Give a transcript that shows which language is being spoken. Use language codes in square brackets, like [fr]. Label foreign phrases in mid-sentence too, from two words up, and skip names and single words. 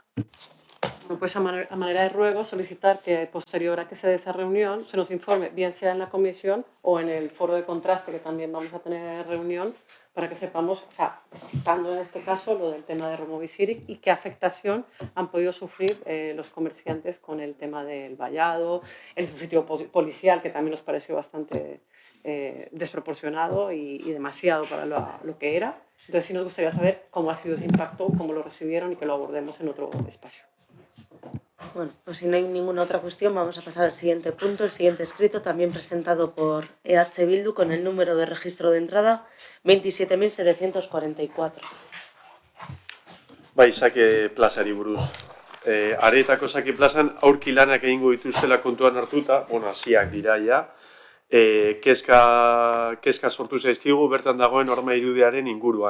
[es] Bueno, pues a manera de ruego solicitar que posterior a que se dé esa reunión se nos informe, bien sea en la comisión o en el foro de contraste, que también vamos a tener reunión, para que sepamos, o sea, citando en este caso lo del tema de Removisiric y qué afectación han podido sufrir los comerciantes con el tema del vallado, el subsitio policial, que también nos pareció bastante desproporcionado y demasiado para lo que era. Entonces sí nos gustaría saber cómo ha sido ese impacto, cómo lo recibieron y que lo abordemos en otro espacio. Bueno, pues si no hay ninguna otra cuestión, vamos a pasar al siguiente punto, el siguiente escrito, también presentado por EH Bildu, con el número de registro de entrada 27.744. [eu] Bai, sake plazari buruz. Areetako sake plazan aurki lanak egingo dituztela kontuan hartuta, bueno, hasiak dira ja, kezka sortu zaizkigu bertan dagoen horma irudiaren inguruan.